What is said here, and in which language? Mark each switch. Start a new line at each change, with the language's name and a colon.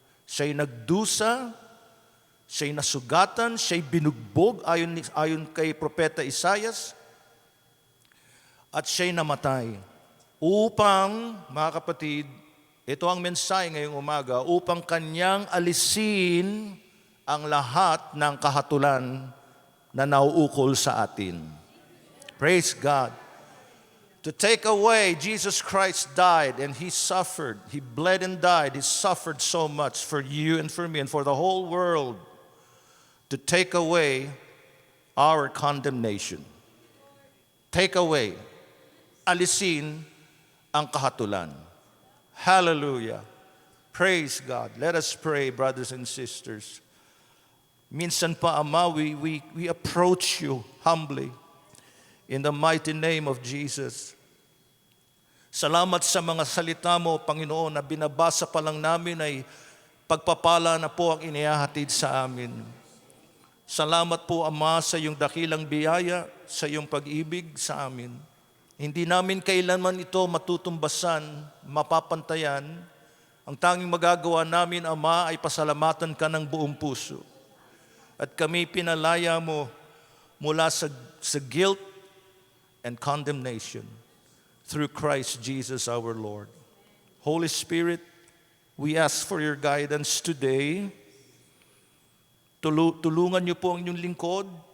Filipino: Siya'y nagdusa, siya'y nasugatan, siya'y binugbog ayon kay Propeta Isaias, at siya'y namatay. Upang, mga kapatid, ito ang mensahe ngayong umaga, upang kanyang alisin ang lahat ng kahatulan na nauukol sa atin.
English: Praise God. To take away, Jesus Christ died and He suffered. He bled and died. He suffered so much for you and for me and for the whole world, to take away our condemnation. Take away,
Filipino: alisin ang kahatulan.
English: Hallelujah. Praise God. Let us pray, brothers and sisters.
Filipino: Minsan pa, Ama,
English: we approach you humbly in the mighty name of Jesus.
Filipino: Salamat sa mga salita mo, Panginoon, na binabasa pa lang namin ay pagpapala na po ang inihahatid sa amin. Salamat po, Ama, sa iyong dakilang biyaya, sa iyong pag-ibig sa amin. Hindi namin kailanman ito matutumbasan, mapapantayan. Ang tanging magagawa namin, Ama, ay pasalamatan ka ng buong puso. At kami pinalaya mo mula sa
English: guilt and condemnation through Christ Jesus our Lord. Holy Spirit, we ask for your guidance today.
Filipino: Tulungan niyo po ang inyong lingkod.